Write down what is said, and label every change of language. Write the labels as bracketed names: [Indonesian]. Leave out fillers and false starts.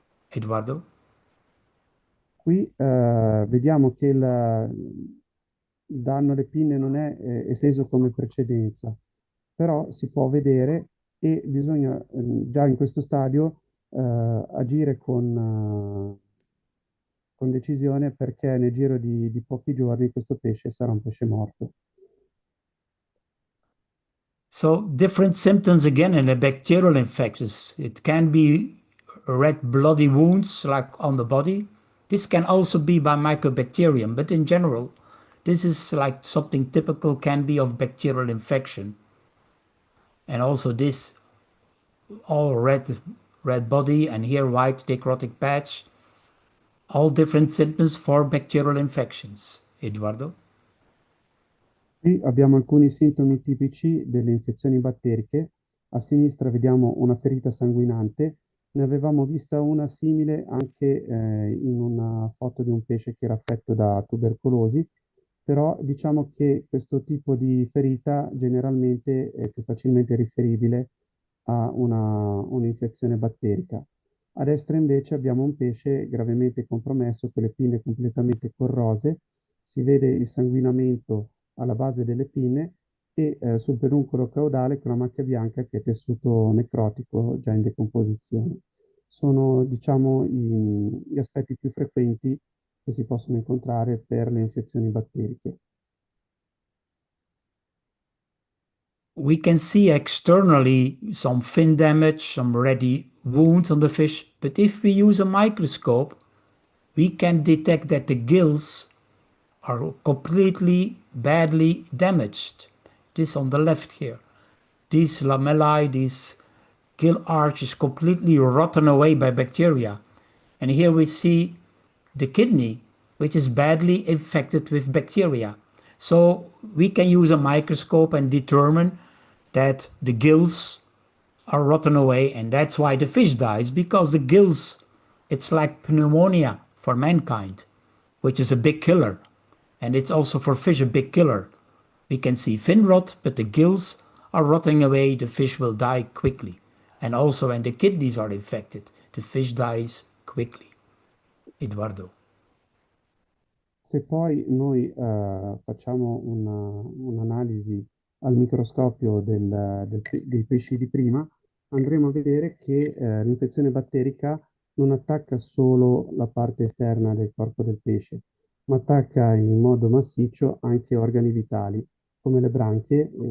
[English] Eduardo? [Italian] Qui vediamo che il danno alle pinne non è esteso come precedenza, però si può vedere e bisogna già in questo stadio agire con decisione perché nel giro di pochi giorni questo pesce sarà un pesce morto. [English] So different symptoms again in the bacterial infections. It can be red bloody wounds like on the body. This can also be by mycobacterium, but in general, this is like something typical can be of bacterial infection. And also this all red body and here white necrotic patch. All different symptoms for bacterial infections. Eduardo? [Italian] Qui abbiamo alcuni sintomi tipici delle infezioni batteriche. A sinistra vediamo una ferita sanguinante. Ne avevamo vista una simile anche in una foto di un pesce che era affetto da tubercolosi, però diciamo che questo tipo di ferita generalmente è più facilmente riferibile a un'infezione batterica. A destra invece abbiamo un pesce gravemente compromesso con le pinne completamente corrose, si vede il sanguinamento alla base delle pinne e sul peduncolo caudale con una macchia bianca che è tessuto necrotico già in decomposizione. Sono, diciamo, gli aspetti più frequenti che si possono incontrare per le infezioni batteriche. [English] We can see externally some fin damage, some ready wounds on the fish, but if we use a microscope, we can detect that the gills are completely badly damaged. This on the left here. These lamellae, this gill arch is completely rotten away by bacteria. And here we see the kidney, which is badly infected with bacteria. So we can use a microscope and determine that the gills are rotten away, and that's why the fish dies, because the gills It's like pneumonia for mankind, which is a big killer. And it's also for fish a big killer. We can see fin rot, but the gills are rotting away, the fish will die quickly. And also when the kidneys are infected, the fish dies quickly. Edoardo. [Italian] Se poi noi facciamo un'analisi al microscopio dei pesci di prima, andremo a vedere che l'infezione batterica non attacca solo la parte esterna del corpo del pesce, ma attacca in modo massiccio anche organi vitali, come le branchie.